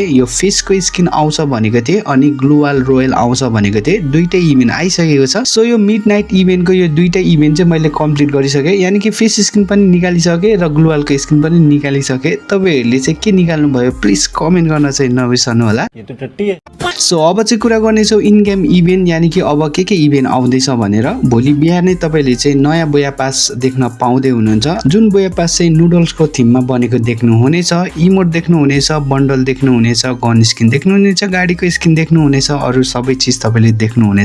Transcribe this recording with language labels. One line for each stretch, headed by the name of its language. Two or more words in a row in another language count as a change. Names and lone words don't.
Nepali: यो
English: fishको skin
Nepali: आउँछ भनेको थिएँ अनि ग्लुवाल रोयल आउँछ भनेको थिएँ। दुईटै इभेन्ट आइसकेको छ। सो यो
English: midnight eventको
Nepali: यो दुईटै इभेन्ट चाहिँ मैले कम्प्लिट गरिसकेँ,
Hindi: यानी कि
English: fish skin
Nepali: पनि निकालिसकेँ र ग्लुवालको स्किन पनि निकालिसकेँ। तपाईहरुले चाहिँ के निकाल्नु भयो
English: please comment
Nepali: गर्न चाहिँ नबिर्सनु होला।
Hindi: ये तो टट्टी है।
Nepali: सो अब चाहिँ कुरा गर्नेछौँ
English: in game event,
Hindi: यानी कि
Nepali: अब के इभेन्ट आउँदैछ भनेर। भोलि बिहान नै तपाईले चाहिँ नयाँ बोया पास देख्न पाउँदै हुनुहुन्छ, जुन बोया पास चाहिँ नुडल्सको थीममा बनेको देख्नुहुनेछ। इमोट देख्नुहुनेछ, बन्डल देख्नुहुनेछ,
English: gun skin
Nepali: देख्नुहुनेछ, गाडीको स्किन देख्नुहुनेछ, अरु सबै चीज तपाईले देख्नुहुनेछ।